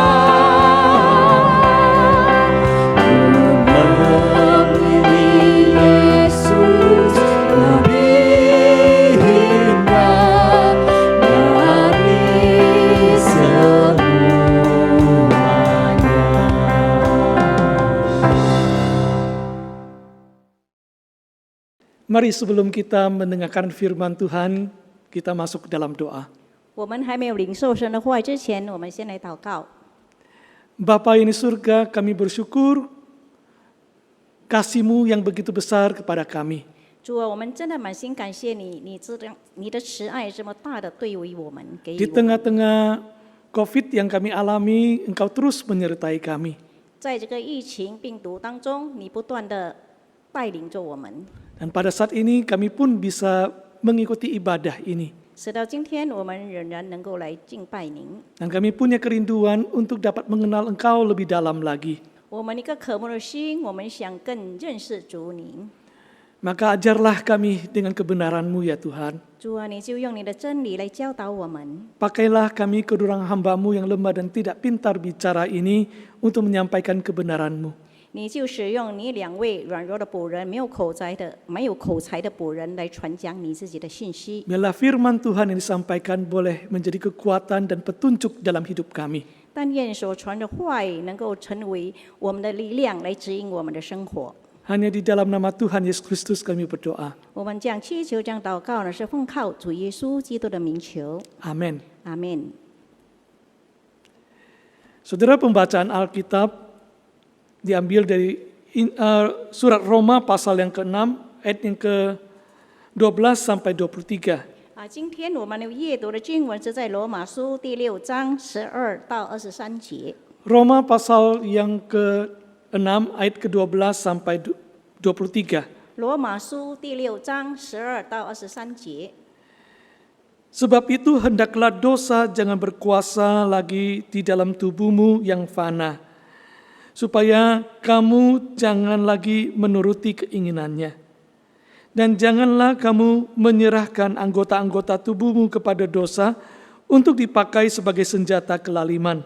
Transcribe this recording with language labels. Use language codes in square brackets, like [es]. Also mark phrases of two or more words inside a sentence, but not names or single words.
[id] Ku memilih Yesus lebih indah dari semuanya. Mari sebelum kita mendengarkan firman Tuhan, kita masuk ke dalam doa. [zh] 我们还没有领受神的话语之前，我们先来祷告。 [id] Bapa yang di surga, kami bersyukur kasih-Mu yang begitu besar kepada kami. [zh] 主啊，我们真的满心感谢你，你的慈爱这么大的对于我们，给 [id] Di [zh] 予我们。 [id] tengah-tengah COVID yang kami alami, Engkau terus menyertai kami. [zh] 在这个疫情病毒当中，你不断的带领着我们， [id] Dan pada saat ini kami pun bisa mengikuti ibadah ini. [zh] 使到今天我们仍然能够来敬拜您。 [id] Dan kami punya kerinduan untuk dapat mengenal Engkau lebih dalam lagi. [zh] 我们一个渴慕的心，我们想更认识主您。 [id] Maka ajarlah kami dengan kebenaran-Mu ya Tuhan. [zh] 主啊，你就用你的真理来教导我们。 [id] Pakailah kami kedurang hamba-Mu yang lemah dan tidak pintar bicara ini untuk menyampaikan kebenaran-Mu. [zh] 你就使用你两位软弱的仆人，没有口才的仆人来传讲你自己的信息。 [id] Biarlah firman Tuhan yang disampaikan boleh menjadi kekuatan dan petunjuk dalam hidup kami. [zh] 但愿所传的话语能够成为我们的力量，来指引我们的生活。 [id] Hanya di dalam nama Tuhan Yesus Kristus kami berdoa. [zh] 我们这样祈求、这样祷告呢，是奉靠主耶稣基督的名求。 [id] Amin. [zh] 阿门。 [id] Saudara, pembacaan Alkitab diambil dari surat Roma pasal yang ke-6 ayat yang ke-12 sampai 23. [zh] 今天我们阅读的经文是在罗马书第6章12到23节。 [id] Roma pasal yang ke-6 ayat ke-12 sampai 23. [zh] 罗马书第6章12到23节。 [id] Sebab itu hendaklah dosa jangan berkuasa lagi di dalam tubuhmu yang fana, supaya kamu jangan lagi menuruti keinginannya. Dan janganlah kamu menyerahkan anggota-anggota tubuhmu kepada dosa untuk dipakai sebagai senjata kelaliman.